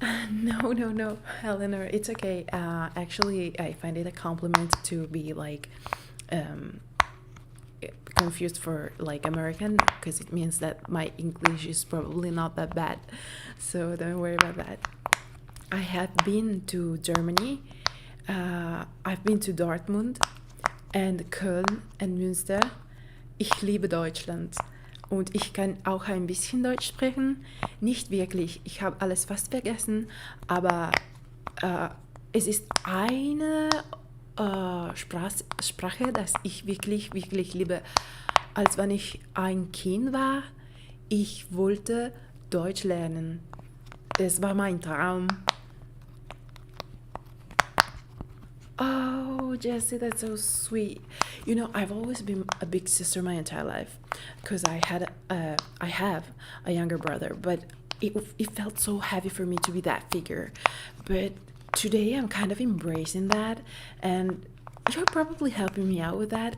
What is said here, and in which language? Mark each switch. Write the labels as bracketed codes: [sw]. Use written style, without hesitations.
[en] No, Eleanor, it's okay. Actually, I find it a compliment to be like um, confused for like American because it means that my English is probably not that bad. So don't worry about that. I have been to Germany. I've been to Dortmund and Köln and Münster. [de] Ich liebe Deutschland. Und ich kann auch ein bisschen Deutsch sprechen. Nicht wirklich. Ich habe alles fast vergessen. Aber es ist eine Sprache, das ich wirklich, wirklich liebe. Als wenn ich ein Kind war, ich wollte Deutsch lernen. Es war mein Traum. [en] Oh, Jessie, that's so sweet. You know, I've always been a big sister my entire life because I have a younger brother, but it felt so heavy for me to be that figure. But today I'm kind of embracing that, and you're probably helping me out with that.